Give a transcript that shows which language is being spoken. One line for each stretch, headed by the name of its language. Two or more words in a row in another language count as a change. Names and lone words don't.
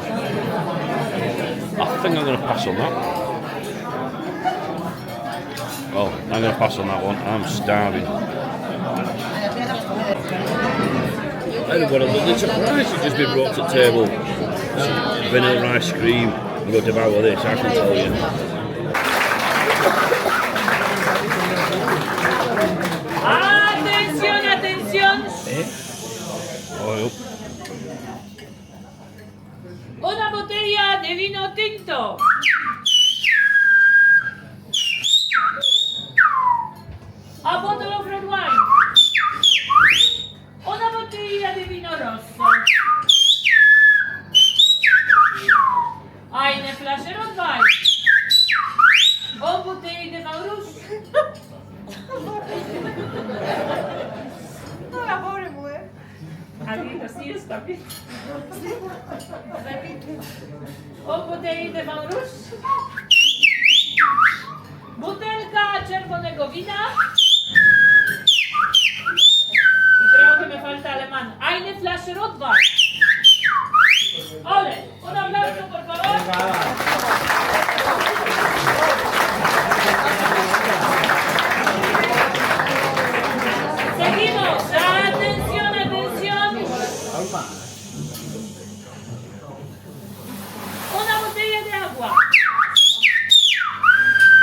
English: I think I'm going to pass on that. Well, I'm going to pass on that one. I'm starving. Anyway, the surprise has just been brought to the table. Vanilla ice cream. I'm going to devour this, I can tell you.
Spanish: Atención, atención.
English: Oh,
Spanish: Una botella de vino tinto.
English: A bottle of red wine.
Spanish: Una botella de vino rosso.
German: Eine Flasche Rotwein.
Spanish: Eine Botella de
French: vin rouge.
Spanish: No, la pobre mujer. Alito, sí, está bien. Una botella de
French: vin rouge.
Polish: Butelka czerwonego wina.
Spanish: I creo que me falta alemán.
German: Eine Flasche Rotwein.
Spanish: Ole, un aplauso, por favor. Seguimos. Atención, atención. Una botella de agua.